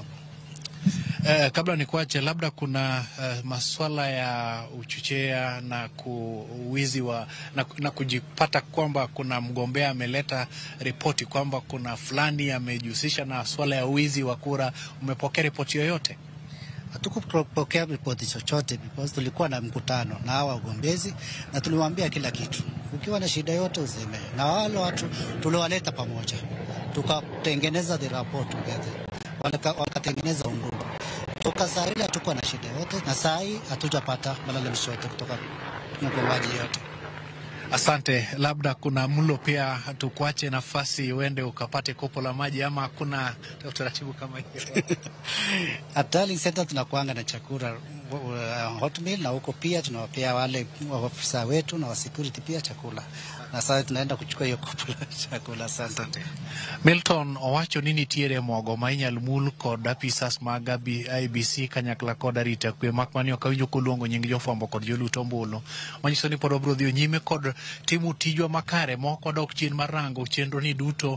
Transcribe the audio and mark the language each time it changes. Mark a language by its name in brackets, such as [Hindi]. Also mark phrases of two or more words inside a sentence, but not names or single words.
[Swahili] Kabla nikuache, labda kuna masuala ya uchochea na kuwizi na kujipata kwamba kuna mgombea ameleta ripoti kwamba kuna fulani amejihusisha na swala ya wizi wa kura. Umepokea ripoti yoyote? Hatukupokea ripoti chochote because tulikuwa na mkutano na hawa wagombezi na tuliwaambia kila kitu. Ukiwa na shida yote useme. Na wale watu tuliwaleta pamoja, tukatengeneza [English] the report together, [Swahili] wakatengeneza undugu. Toka saa ile hatukuwa na shida yote, na saa hii hatujapata malalamishi yote kutoka mgombaji yote. Asante. Labda kuna mlo pia, tukuache nafasi uende ukapate kopo la maji, ama hakuna utaratibu kama hiyo? [English] At Tallying Center [Swahili] tunakuanga na chakula [English] hot meal, [Swahili] na huko pia tunawapea wale ofisa wetu na wa security pia chakula, na sasa tunaenda kuchukua hiyo kopo la chakula. Asante. [Luo (Kenya and Tanzania)] Milton owacho nini tiere mogo ma inyal mul kod apisas mag IBC kanyakla kod arita kwe makmani okawinjo koluongo nying jofwambo kod jolut ombulu, manyiso ni pod obro dhi nyime kod timo tijwa makare moko dok chien marango chenro ni duto.